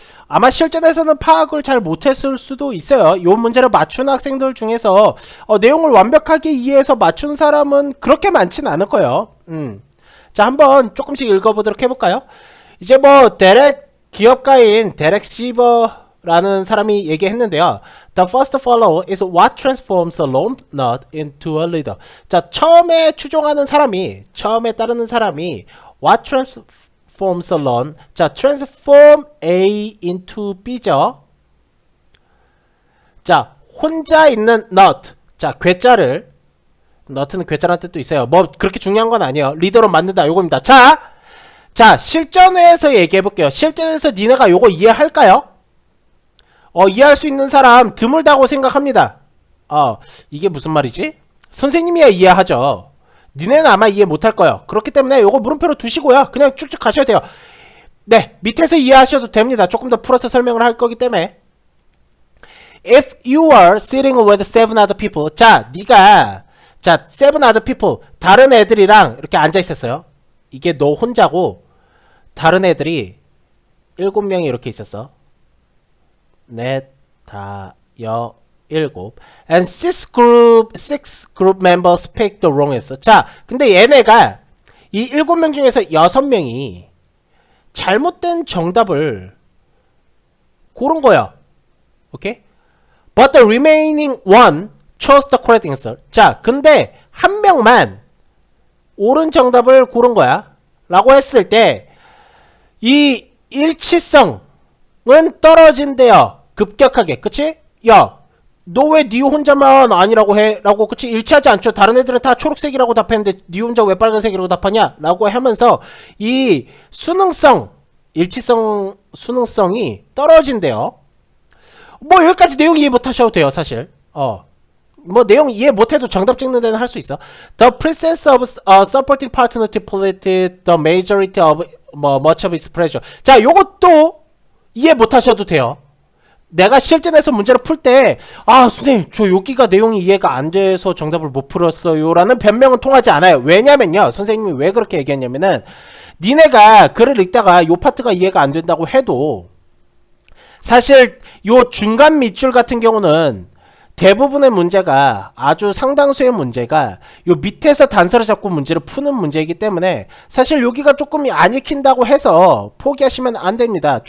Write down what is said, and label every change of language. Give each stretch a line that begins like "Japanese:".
Korean: 아마 실전에서는 파악을 잘 못했을 수도 있어요. 요 문제를 맞춘 학생들 중에서 내용을 완벽하게 이해해서 맞춘 사람은 그렇게 많지는 않을 거예요. 자, 한번 조금씩 읽어보도록 해볼까요? 이제 기업가인 데렉 시버라는 사람이 얘기했는데요.
English: The first follow is what transforms a lone nut into a leader.
Korean: 자, 처음에 따르는 사람이
English: what transforms a lone.
Korean: 자,
English: transform A into B
Korean: 죠. 자, 혼자 있는 nut. 자, 괴짜를. nut는 괴짜라는 뜻도 있어요. 뭐 그렇게 중요한 건 아니에요. 리더로 만든다. 요겁니다. 자, 실전에서 얘기해볼게요. 실전에서 니네가 요거 이해할까요? 이해할 수 있는 사람 드물다고 생각합니다. 이게 무슨 말이지? 선생님이야 이해하죠. 니네는 아마 이해 못할 거예요. 그렇기 때문에 요거 물음표로 두시고요. 그냥 쭉쭉 가셔도 돼요. 네, 밑에서 이해하셔도 됩니다. 조금 더 풀어서 설명을 할 거기 때문에.
English: If you are sitting with 7 other people.
Korean: 자, 니가
English: 7 other people.
Korean: 다른 애들이랑 이렇게 앉아 있었어요. 이게 너 혼자고 다른 애들이 7명이 이렇게 있었어. 넷, 다, 여, 7.
English: And 6 group members picked the wrong answer.
Korean: 자, 근데 얘네가 이 7명 중에서 6명이 잘못된 정답을 고른 거야. 오케이?
English: But the remaining one chose the correct answer.
Korean: 자, 근데 한 명만 옳은 정답을 고른 거야. 라고 했을 때 이 일치성은 떨어진대요. 급격하게. 그치? 야, 너 왜 니 혼자만 아니라고 해? 라고. 그치? 일치하지 않죠. 다른 애들은 다 초록색이라고 답했는데 니 혼자 왜 빨간색이라고 답하냐? 라고 하면서 이 수능성이 떨어진대요. 뭐 여기까지 내용 이해 못하셔도 돼요. 사실. 뭐 내용 이해 못해도 정답 찍는 데는 할 수 있어.
English: The presence of a supporting partner depleted the majority of much of its pressure.
Korean: 자, 요것도 이해 못하셔도 돼요. 내가 실전에서 문제를 풀 때 선생님 저 여기가 내용이 이해가 안 돼서 정답을 못 풀었어요 라는 변명은 통하지 않아요. 왜냐면요, 선생님이 왜 그렇게 얘기했냐면은 니네가 글을 읽다가 요 파트가 이해가 안 된다고 해도 사실 요 중간 밑줄 같은 경우는 대부분의 문제가, 아주 상당수의 문제가 요 밑에서 단서를 잡고 문제를 푸는 문제이기 때문에 사실 여기가 조금 안 익힌다고 해서 포기하시면 안 됩니다.